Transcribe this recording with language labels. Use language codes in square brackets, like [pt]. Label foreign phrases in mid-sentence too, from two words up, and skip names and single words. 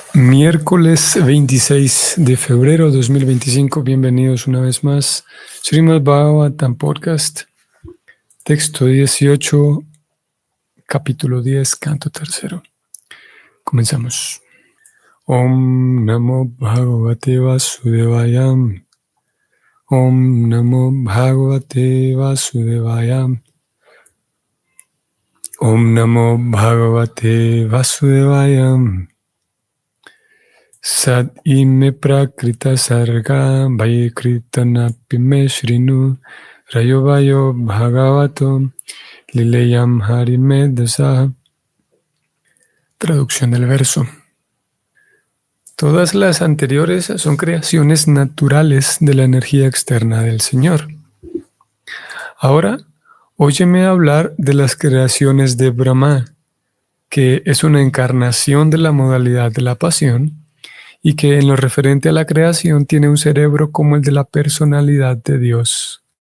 [es] Miércoles 26 de febrero 2025, bienvenidos una vez más. Srimad Bhagavatam Podcast, texto 18, capítulo 10, canto tercero. Comenzamos. [sa] Om Namo Bhagavate Vasudevaya. Om Namo Bhagavate Vasudevaya. Om Namo Bhagavate Vasudevaya. Sad ime prakrita sarga vaikritanapi me shrinu rayovayo bhagavato lileyam harimedasa. [es] Traducción del verso. Todas las anteriores son creaciones naturales de la energía externa del Señor. Ahora, óyeme hablar de las creaciones de Brahma, que es una encarnación de la modalidad de la pasión, y que en lo referente a la creación tiene un cerebro como el de la personalidad de Dios.